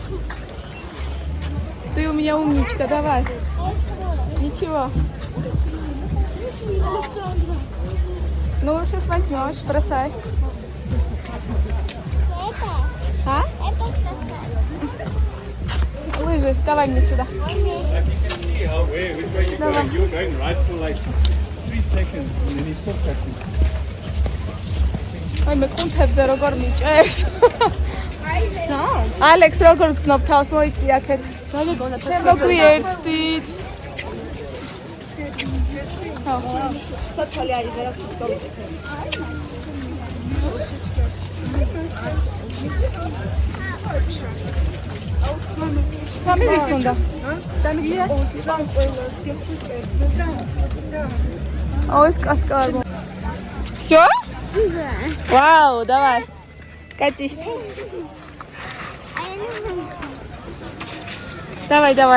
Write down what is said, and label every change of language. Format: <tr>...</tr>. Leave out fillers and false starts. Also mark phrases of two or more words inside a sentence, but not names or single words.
<ru>Ты у меня умничка, давай. Ничего. Ну, сейчас возьмешь, бросай. А? Лыжи, давай мне сюда.</ru> <en>You're going right for like 3 seconds and then you stop pressing.</en> <ka>Ай, მე კუნთებზე როგორ მიჭერს. ალექს როგორ გძნობ თავს მოიწი აქეთ. მოგვიერთდით. სოფალი არის რა თქმა უნდა. სამი ვის უნდა?</ka> <ru>Ой, каскарбон. Всё? Да. Вау, давай. Катись. Давай, давай.</ru>